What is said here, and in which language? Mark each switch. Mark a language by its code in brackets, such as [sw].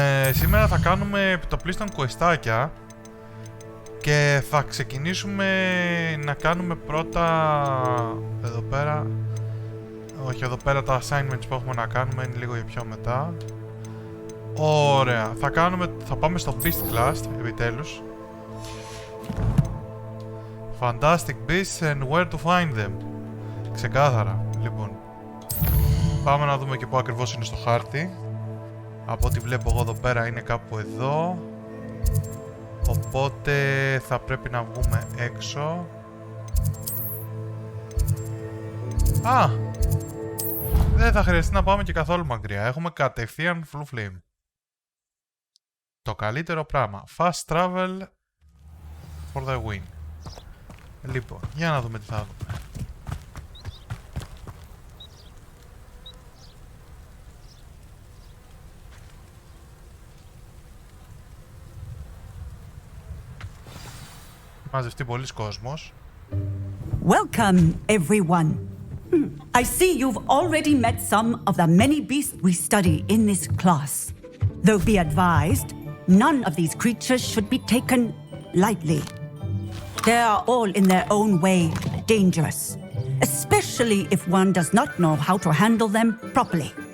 [el] Σήμερα θα κάνουμε επιτοπλίστων questάκια και θα ξεκινήσουμε να κάνουμε πρώτα εδώ πέρα. Όχι, εδώ πέρα τα assignments που έχουμε να κάνουμε είναι λίγο για πιο μετά. Ωραία, θα πάμε στο Beast Class επιτέλους. [en] Fantastic Beasts and where to find them. [el] Ξεκάθαρα, λοιπόν. Πάμε να δούμε και πού ακριβώς είναι στο χάρτη. Από ό,τι βλέπω εγώ εδώ πέρα είναι κάπου εδώ. Οπότε θα πρέπει να βγούμε έξω. Δεν θα χρειαστεί να πάμε και καθόλου μακριά. Έχουμε κατευθείαν Blue Flame. Το καλύτερο πράγμα. [en] Fast travel for the win. [el] Λοιπόν, για να δούμε τι θα δούμε. Μαζευτεί πολλής κόσμος. [en] Welcome, everyone. I see you've already met some of the many beasts we study in this class. Though be advised, none of these creatures should be taken lightly. They are all in their own way dangerous, especially if one does not know how to handle them properly.